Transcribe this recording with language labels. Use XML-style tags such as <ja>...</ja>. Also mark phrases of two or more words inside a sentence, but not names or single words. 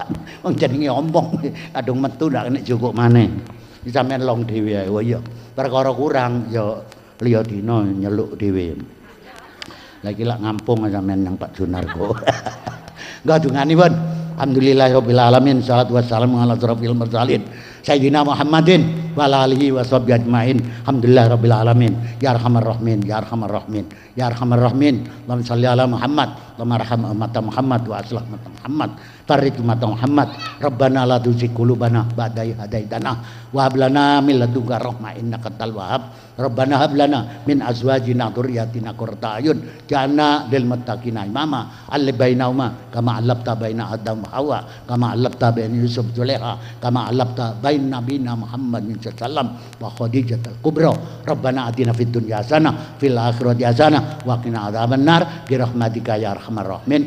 <jv>Wong jenenge ompong kadung metu ndak kena jukuk maneh. Sampeyan long dhewe ae. Oh iya, perkara kurang ya liya dina nyeluk dhewe. Lagi lak ngampung sampeyan nang Pak Junarko. Enggak dungani pun.</jv> <ar>الحمد لله رب العالمين. الصلاة والسلام على أشرف المرسلين. سيدنا محمد وعلى آله وصحبه أجمعين. الحمد لله رب العالمين. يا أرحم الراحمين، يا أرحم الراحمين، يا أرحم الراحمين. اللهم صل على محمد، اللهم ارحم أمة محمد وأصلح أمة محمد. فرج أمة محمد. ربنا لا تزغ قلوبنا بعد إذ هديتنا وهب لنا من لدنك رحمة إنك أنت الوهاب. ربنا هب لنا من أزواجنا ذرياتنا قرة أعين جعلنا للمتقين إماما. ألف بينهما كما ألفت بين آدم وحواء، كما ألفت بين يوسف زليخا، كما ألفت بين نبينا محمد سلم وخديجة الكبرى. ربنا آتنا في الدنيا حسنة في الآخرة حسنة وقنا عذاب النار برحمتك يا أرحم الراحمين.</ar>